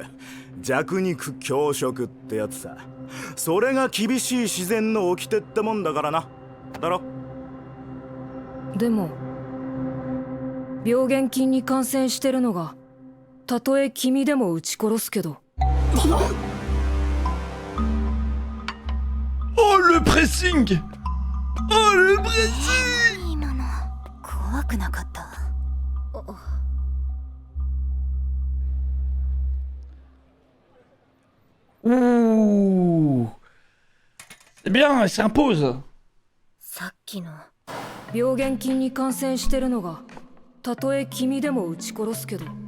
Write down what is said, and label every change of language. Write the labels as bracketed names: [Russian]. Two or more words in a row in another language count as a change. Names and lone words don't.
[Japanese] 弱肉強食ってやつさ。それが厳しい自然の掟ってもんだからな。だろ。でも病原菌に感染してるのがたとえ君でも撃ち殺すけど。 [French] Oh le pressing! Oh le pressing! [Japanese] 今の怖くなかった。 Ouh! [French] C'est bien, elle s'impose. [Japanese] さっきの病原菌に感染してるのがたとえ君でも撃ち殺すけど。